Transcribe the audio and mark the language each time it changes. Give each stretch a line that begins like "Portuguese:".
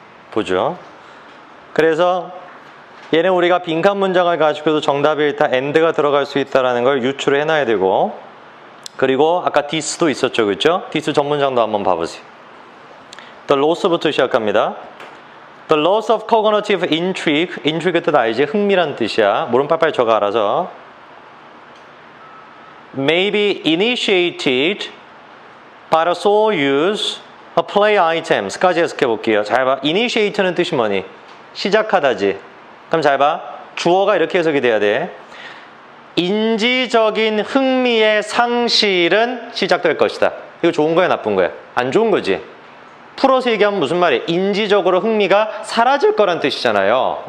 Korean: 보죠. 그래서 얘는 우리가 빈칸 문장을 가지고도 정답이 일단 and가 들어갈 수 있다는 걸 유추를 해놔야 되고 그리고 아까 this도 있었죠. 그렇죠? this 전문장도 한번 봐보세요.
English: The loss
Korean: 부터 시작합니다.
English: The loss of cognitive intrigue.
Korean: intrigue 뜻 알지? 흥미란 뜻이야. 모른 빨빨 적어 알아서.
English: May be initiated by the sole use of play items
Korean: 까지 해석해 볼게요. 잘 봐. initiate는 뜻이 뭐니? 시작하다지. 그럼 잘 봐. 주어가 이렇게 해석이 돼야 돼. 인지적인 흥미의 상실은 시작될 것이다. 이거 좋은 거야, 나쁜 거야? 안 좋은 거지. 풀어서 얘기하면 무슨 말이에요? 인지적으로 흥미가 사라질 거란 뜻이잖아요.